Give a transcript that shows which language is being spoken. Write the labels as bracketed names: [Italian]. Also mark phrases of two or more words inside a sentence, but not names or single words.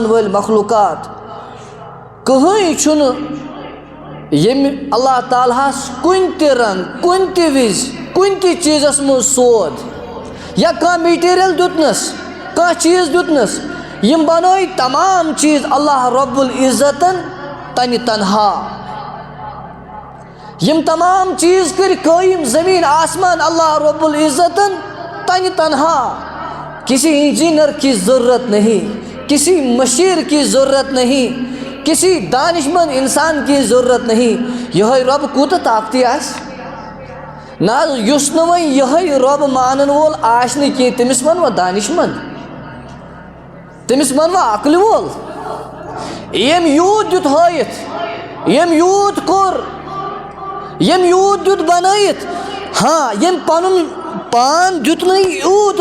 [Kashmiri] وٲلۍ مخلوقات کٕہٕنۍ چھُنہٕ ییٚمہِ اللہ تعالیٰ ہس کُنہِ تہِ رنٛگہٕ کُنہِ تہِ وِزِ کُنہِ تہِ چیٖزس منٛز سود یا کانٛہہ میٹیٖریل دیُتنس کانٛہہ چیٖز دیُتنس یِم بنٲے تمام چیٖز اللہ رب العزتن تنہِ تنہا یِم تمام چیٖز کٔرۍ قٲیِم زٔمیٖن آسمان اللہ رب العزتن تنہِ تنہا [Urdu] کسی انجینئر کی ضرورت نہیں کسی مشیر کی ضرورت نہیں کسی دانش مند انسان کی ضرورت نہیں [Kashmiri] یہے رب کوٗتاہ طاقتی آسہِ نہ حظ یُس نہٕ وۄنۍ یہے رب مانن وول آسہِ نہٕ کینٛہہ تٔمِس ونوا دانش مند تٔمِس ونوا عقلہِ وول ییٚمۍ یوٗت دیُت ہٲیِتھ ییٚمۍ یوٗت کوٚر ییٚمۍ یوٗت دیُت بنٲیِتھ ہاں ییٚمۍ پنُن پان دیُت نہٕ یوٗت